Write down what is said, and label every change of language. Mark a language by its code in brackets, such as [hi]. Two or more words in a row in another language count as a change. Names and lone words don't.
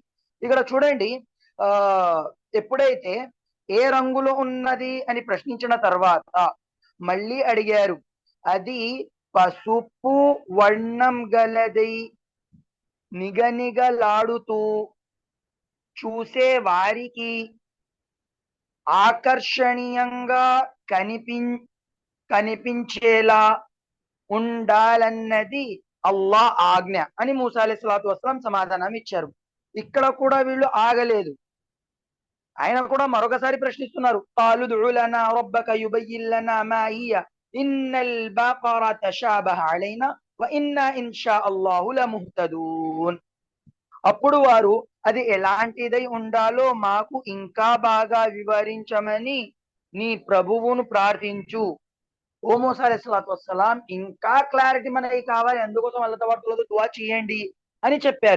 [te] ఇక్కడ చూడండి, ఎప్పుడైతే ఏ రంగులో ఉన్నది అని ప్రశ్నించిన తర్వాత మళ్ళీ అడిగారు, అది పసుపు వర్ణం గలదై నిగనిగలాడుతూ చూసే వారికి ఆకర్షణీయంగా కనిపించేలా ఉండాలన్నది అల్లాహ్ ఆజ్ఞ అని మూసా [ar] عليه الصلاة والسلام [te] సమాధానం ఇచ్చారు. ఇక్కడ కూడా వీళ్ళు ఆగలేదు. ఆయన కూడా మరొకసారి ప్రశ్నిస్తున్నారు. [ar] قالوا ادع لنا ربك يبين لنا ما هي إن البقرة تشابه علينا وإنا إن شاء الله لمهتدون. [te] అప్పుడు వారు అది ఎలాంటిదై ఉండాలో మాకు ఇంకా బాగా వివరించమని నీ ప్రభువును ప్రార్థించు. ఓ మూసా [ar] عليه الصلاة والسلام, [te] ఇంకా క్లారిటీ మనకి కావాలి, అందుకోసం అల్లాహ్తో దువా చేయండి అని చెప్పారు.